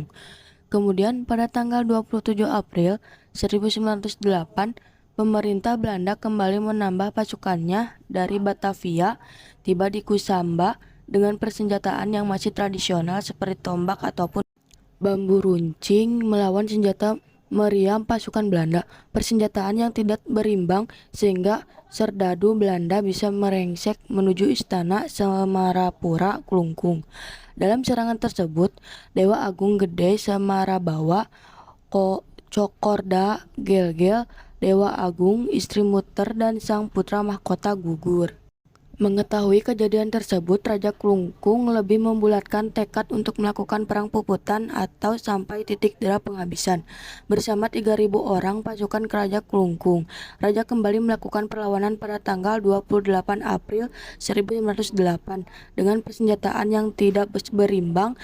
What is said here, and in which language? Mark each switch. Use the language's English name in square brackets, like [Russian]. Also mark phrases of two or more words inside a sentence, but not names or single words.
[Indonesian] Kemudian pada tanggal 27 April 1908, pemerintah Belanda kembali menambah pasukannya dari Batavia, tiba di Kusamba dengan persenjataan yang masih tradisional seperti tombak ataupun bambu runcing melawan senjata meriam pasukan Belanda, persenjataan yang tidak berimbang sehingga serdadu Belanda bisa merengsek menuju istana Semarapura Klungkung. Dalam serangan tersebut, Dewa Agung Gede Semarabawa, Cokorda Gelgel, Dewa Agung, Istri Muter, dan sang putra mahkota gugur. Mengetahui kejadian tersebut, Raja Klungkung lebih membulatkan tekad untuk melakukan perang puputan atau sampai titik darah penghabisan. Bersama 3.000 orang pasukan Raja Klungkung, Raja kembali melakukan perlawanan pada tanggal 28 April 1908 dengan persenjataan yang tidak berimbang.